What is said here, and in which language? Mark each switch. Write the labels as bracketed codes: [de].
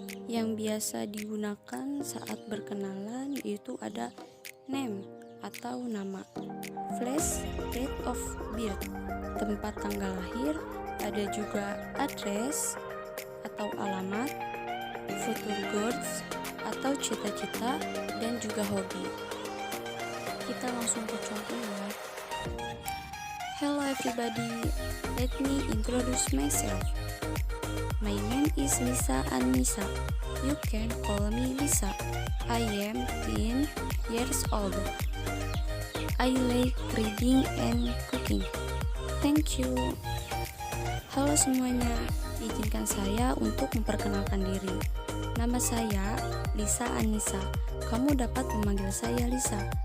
[id] Yang biasa digunakan saat berkenalan yaitu ada name atau nama, place, [en] date of birth, [id] tempat tanggal lahir, ada juga address atau alamat, [en] future goals [id] atau cita-cita, dan juga hobi. Kita langsung ke contoh ya. [en] Hello everybody, let me introduce myself. My name is Lisa Anissa. You can call me Lisa. I am 10 years old. I like reading and cooking. Thank you. [id] Halo semuanya, izinkan saya untuk memperkenalkan diri. Nama saya Lisa Anissa. Kamu dapat memanggil saya Lisa.